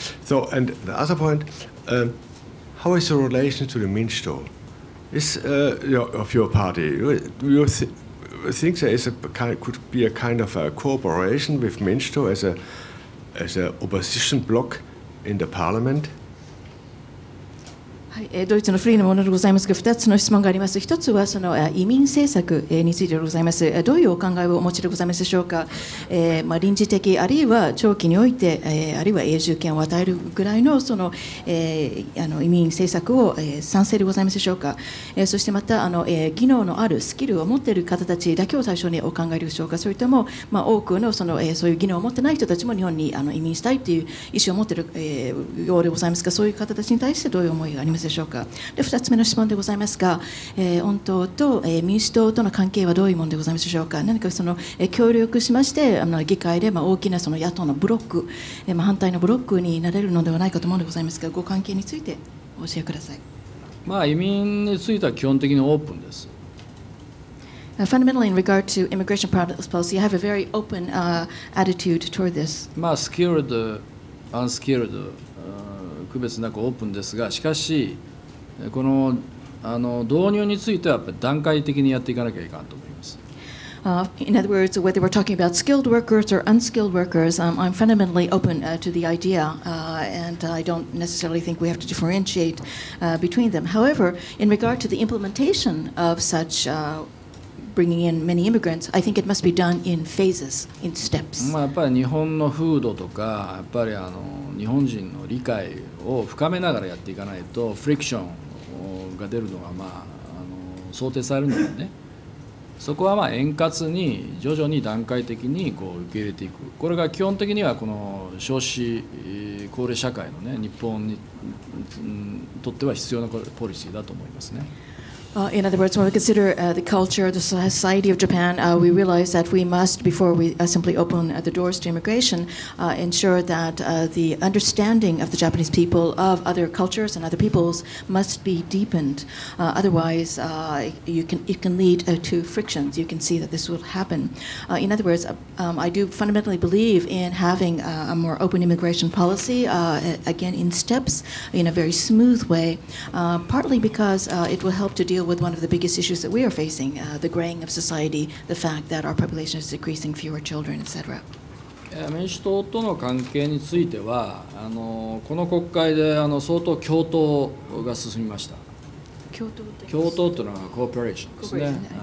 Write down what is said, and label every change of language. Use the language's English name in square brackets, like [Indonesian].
[English] So, and the other point, how is the relation to the Minsto? Is of your party? Do you think there is could be a kind of a cooperation with Minsto as a opposition bloc in the parliament? [Japanese] ドイツのフリーのものでございますが、2つの質問があります。1つはその移民政策についてでございます。どういうお考えをお持ちでございますでしょうか。臨時的あるいは長期において、あるいは永住権を与えるぐらいのその移民政策を賛成でございますでしょうか。そしてまた技能のあるスキルを持っている方たちだけを最初にお考えでしょうか。それとも多くのそういう技能を持ってない人たちも日本に移民したいという意思を持っているようでございますが、そういう方たちに対してどういう思いがありますでしょうか。で2つ目の質問でございますが、御党と民主党との関係はどういうものでございますでしょうか。何かその協力しまして議会で大きなその野党のブロック、反対のブロックになれるのではないかと思うのでございますが、ご関係についてお教えください。移民については基本的にオープンです。 [English] Fundamentally, in regard to immigration policy, I have a very open attitude toward this. [Japanese] スキルド、アンスキルド、区別なくオープンですが、しかしこの導入についてはやっぱり段階的にやっていかなきゃいかんと思います。 [English] In other words, whether we're talking about skilled workers or unskilled workers, I'm fundamentally open to the idea, and I don't necessarily think we have to differentiate between them. However, in regard to the implementation of such bringing in many immigrants, I think it must be done in phases, in steps. [Japanese] やっぱり日本の風土とか、やっぱり日本人の理解を深めながらやっていかないと、フリクションが出るのが想定されるのでね、そこは円滑に徐々に段階的に受け入れていく、これが基本的にはこの少子高齢社会のね、日本にとっては必要なポリシーだと思いますね。 [English] In other words, when we consider the culture, the society of Japan, we realize that we must, before we simply open the doors to immigration, ensure that the understanding of the Japanese people of other cultures and other peoples must be deepened. Otherwise, it can lead to frictions. You can see that this will happen. In other words, I do fundamentally believe in having a more open immigration policy, again, in steps, in a very smooth way, partly because it will help to deal with one of the biggest issues that we are facing, the graying of society, the fact that our population is decreasing, fewer children, etc. [Japanese] 民主党との関係についてはこの国会で相当共闘が進みました。共闘というのはコーポレーションですね。